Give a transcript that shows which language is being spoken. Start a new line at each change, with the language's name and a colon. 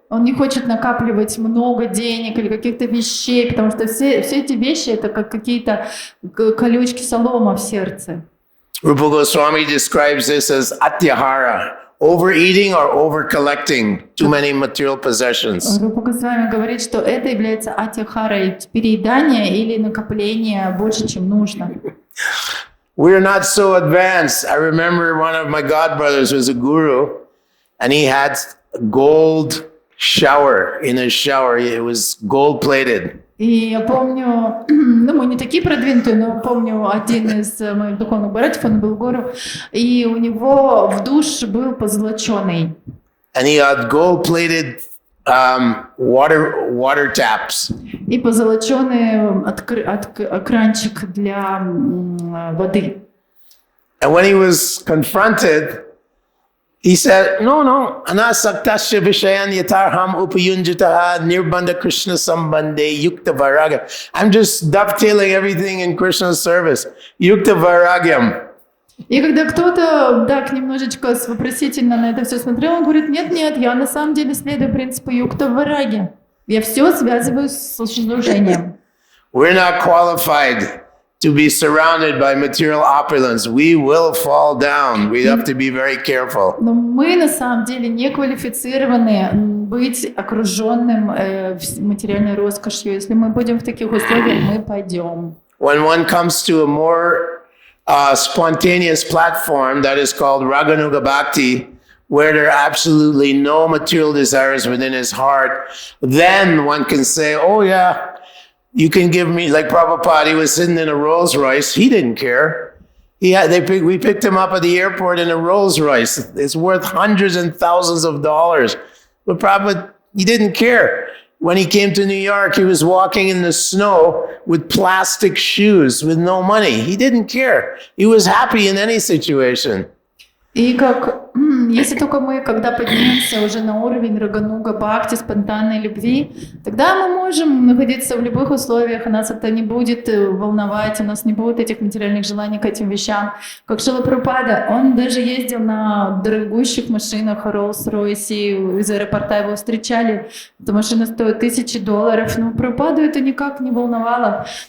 Russian: Он не хочет накапливать много денег или каких-то вещей, потому что все эти вещи — это как какие-то колючки солома в сердце.
English: Rupa Goswami describes this as atyahara, overeating or over-collecting too many material possessions.
Russian: Рупа Госвами говорит, что это является атихарой, переедание или накопление больше, чем нужно.
English: We're not so advanced. I remember one of my godbrothers was a guru, and he had a gold shower in his shower. It was gold-plated.
Russian: И я помню, ну мы не такие продвинутые, но помню один из моих духовных братьев, он был гуру, и у него в душ был позолоченный.
English: And he had gold-plated water taps.
Russian: И позолоченный кранчик для воды.
English: And when he was confronted, he said, no,
Sanskrit: anasaktasya vishayan yatarham upayunjitaha nirbandha Krishna sambande yukta vairagya.
English: I'm just dovetailing everything in Krishna's service.
Sanskrit: Yukta vairagyam.
Russian: И когда кто-то так немножечко вопросительно на это все смотрел, он говорит, нет, я на самом деле следую принципу юкта вараги. Я все связываю с служением.
English: We're not qualified to be surrounded by material opulence. We will fall down. We have to be very careful.
Russian: Но мы на самом деле не квалифицированы быть окруженным материальной роскошью. Если мы будем в таких условиях, мы пойдем.
English: When one comes to a more spontaneous platform that is called Raganuga Bhakti, where there are absolutely no material desires within his heart, then one can say, oh yeah, you can give me, like Prabhupada, he was sitting in a Rolls Royce. He didn't care. We picked him up at the airport in a Rolls Royce. It's worth hundreds and thousands of dollars. But Prabhupada, he didn't care. When he came to New York, he was walking in the snow with plastic shoes with no money. He didn't care. He was happy in any situation.
Russian: И как, если только мы, когда поднимемся уже на уровень рагануга, бхакти, спонтанной любви, тогда мы можем находиться в любых условиях, и нас это не будет волновать, у нас не будет этих материальных желаний к этим вещам. Как Шрила Прабхупада, он даже ездил на дорогущих машинах, Rolls-Royce, из аэропорта его встречали, эта машина стоит $1000, но Прабхупаду это никак не волновало.